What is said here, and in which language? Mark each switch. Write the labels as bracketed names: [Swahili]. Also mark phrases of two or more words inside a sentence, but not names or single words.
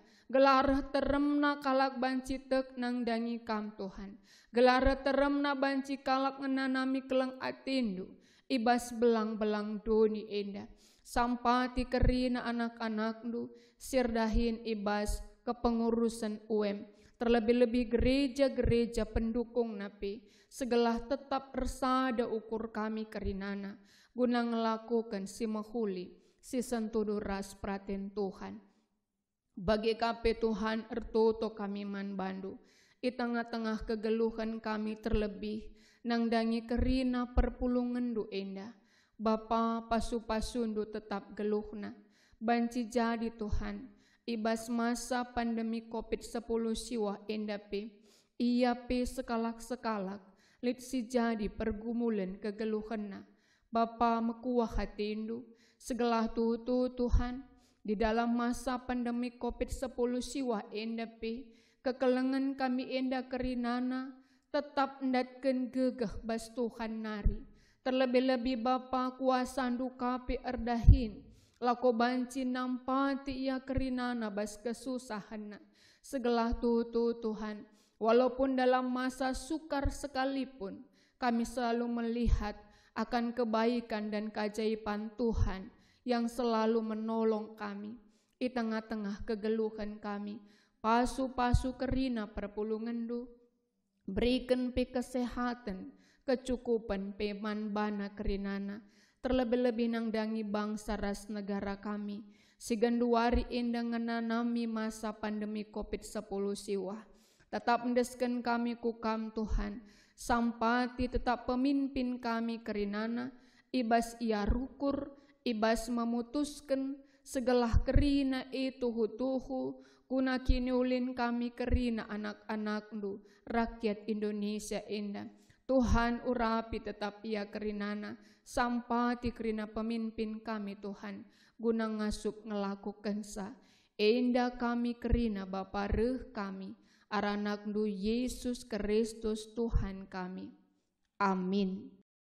[Batak Karo] Gelar teremna kalak banci tek nang dangi kam Tuhan. Gelar teremna banci kalak ngenanami keleng atindu, ibas belang-belang doni Enda. Sampati kerina anak-anakdu, sirdahin ibas kepengurusan UM. [Indonesian] Terlebih-lebih gereja-gereja pendukung [Batak Karo] napi, segala tetap ersada ukur kami kerinana, guna ngelakukan si mahuli, si sentudu ras praten Tuhan. Bagi kape Tuhan ertuto kami man bandu, i tengah-tengah kegeluhan kami terlebih, nang dangi kerina perpulungan du enda, Bapa pasu-pasundu tetap geluhna, banci jadi Tuhan, ibas [Indonesian] masa pandemi [Batak Karo] COVID-10 siwa endape, iya pe sekalak-sekalak, lit si jadi pergumulan kegeluhana. Bapa mekuah hatindu, segala tutu Tuhan, [Indonesian] di dalam masa pandemi [Batak Karo] COVID-10 siwa endape, kekelengan kami enda kerinana, tetap ndatken gegah bas Tuhan nari. Terlebih-lebih Bapa kuasa dukape erdahin, lako banci nampati ia kerinana bas kesusahan. Segala tutu Tuhan, [Indonesian] walaupun dalam masa sukar sekalipun, kami selalu melihat akan kebaikan dan keajaiban Tuhan yang selalu menolong kami di tengah-tengah kegeluhan kami. [Batak Karo] Pasu-pasu kerina perpulungandu, berikan pe kesehatan, kecukupan pe manbana kerinana. Terlebih-lebih nang dangi bangsa ras negara kami, si ganduari endang ngenanami [Indonesian] masa pandemi [Batak Karo] COVID-10 siwa. Tetap mendeskan kami kukam Tuhan, sampati tetap pemimpin kami kerinana, ibas ia rukur, ibas memutuskan segala kerina itu hutuhu, guna kini ulin kami kerina anak-anakdu, [Indonesian] rakyat Indonesia indah. [Batak Karo] Tuhan urapi tetap ia kerinana, sampati kerina pemimpin kami Tuhan, guna ngasup ngelakukan sa. Enda kami kerina Bapa reh kami, aranakdu Yesus Kristus Tuhan kami. Amin.